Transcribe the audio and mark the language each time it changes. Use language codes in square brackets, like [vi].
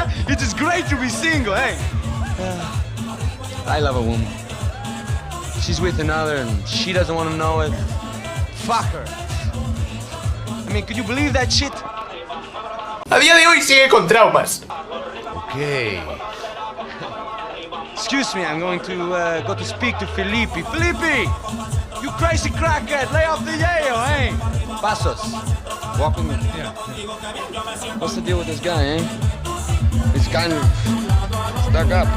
[en] It is great to be single, hey? I love a woman. She's with another and she doesn't want to know it. Fuck her. I mean, could you believe that shit? [es] A día de hoy sigue con traumas. [en] Okay. Excuse me, I'm going to go to speak to Felipe. Felipe! You crazy crackhead, lay off the yayo, eh? Pasos. Walk with me. Yeah. What's the deal with this guy, eh? He's kind of stuck up.